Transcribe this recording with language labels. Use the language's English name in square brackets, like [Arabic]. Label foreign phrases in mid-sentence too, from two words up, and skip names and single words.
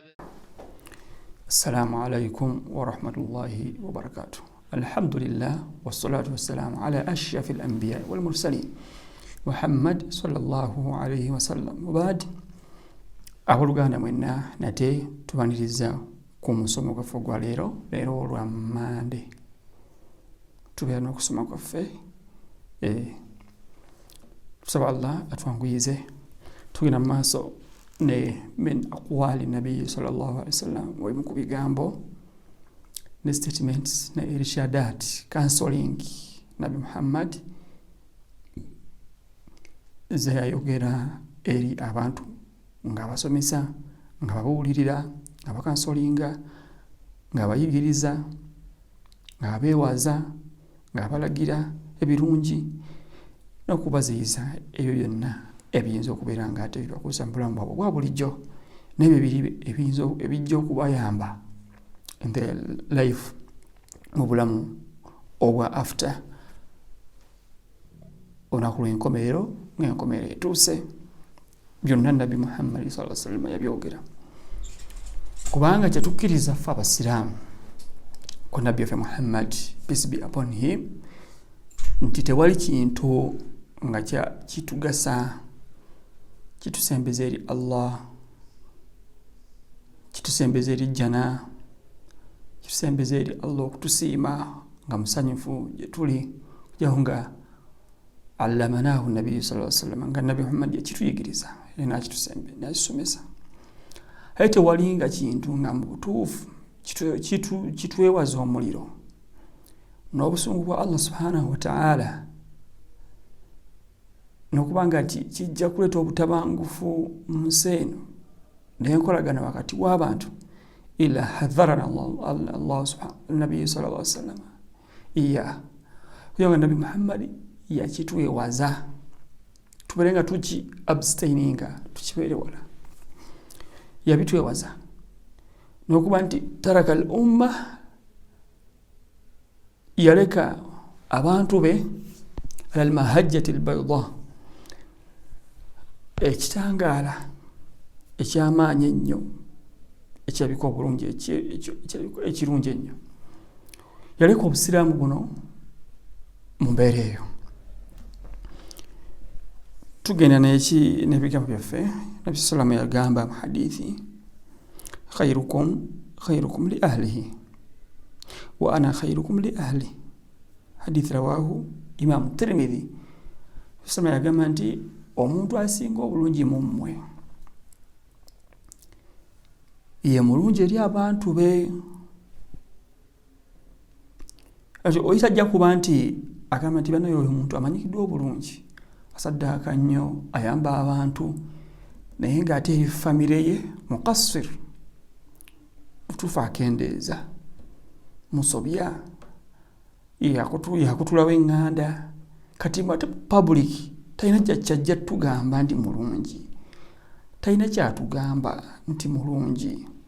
[Arabic] السلام عليكم ورحمة الله وبركاته. الحمد لله والصلاة والسلام على أشرف الأنبياء والمرسلين محمد صلى الله عليه وسلم. وبعد أولغانا منا نتي [Ganda] tubaniriza ku musomo gwaffe gwa leero olwa Monday. Tubeera n'okusoma kwaffe tusaba Allah atwanguyize tugenda maaso ne [Arabic] من أقوال النبي صلى الله عليه وسلم [Ganda] mu ku bigambo ne statements ne irshadat counseling Nabi Muhammad ze yayogera eri abantu nga basomesa nga babuulirira nga bakansolinga nga bayigiriza nga beewaza nga balagira ebirungi n'okubaziyiza ebyo byonna ebiyinza okubeera nga ate bibakuusa mu bulamu bwabwe bwa bulijjo n'ebyo ebijja okubayamba [English] in their life [Ganda] mu bulamu obwa after olunaku lw'enkomerero ng'enkomerero etuuse. Byonna Nabi Muhammad [Arabic] صلى الله عليه وسلم [Ganda] yabyogera kubanga kyetukkiriza ffe abasiraamu ku Nabbi waffe Muhammad [English] peace be upon him [Ganda] nti tewali kintu nga kitugasa kitusembeza eri Allah, kitusembeza eri jana, kitusembeza eri Allah okutusiima nga musanyufu gye tuli kujaho nga [Arabic] علمناه النبي صلى الله عليه وسلم [Ganda] nga Nabi Muhammad yakituyigiriza era nakitusembe nakisomesa. Ate tewali nga kintu nga mu butuufu kitwewaza omuliro n'obusungu bwa [Arabic] الله سبحانه وتعالى [Ganda] n'okubanga kijja kuleeta obutabangufu mu nsi eno n'enkolagana wakati w'abantu [Arabic] إلا حذرنا الله سبحانه النبي صلى الله عليه وسلم [Ganda] kugira nga Nabi Muhammad yakitwewaza tubeere nga tuki abstaininga tukibeere wala yabitwewaza n'okuba nti [Arabic] ترك الأمة [Ganda] yaleka abantu be [Arabic] على المحجة البيضاء [Ganda] ekitangaala ekyamaanyi ennyo ekyabika obulungi ekirungi ennyo yaleka obusiraamu buno mu mbeera eyo. Tugenda n'ebigambo byaffe Nabi sallallahu yagamba mu hadithi [Arabic] خيركم لأهله وأنا خيركم لأهلي. حديث رواه الإمام الترمذي. [Ganda] Sallallahu yagamba nti omuntu asinga obulungi mu mmwe ye mulungi eri abantu be. Oyita ajja kuba nti agamba nti bano oyo omuntu amanyikiddwa obulungi, asaddaaka nnyo, ayamba abantu, naye ng'ate eri famire ye muqassir, mutuufu akendeeza, musobya, yakutulawo eŋŋanda, kati ate public talina kyajja tugamba nti mulungi, talina kyatugamba nti mulungi.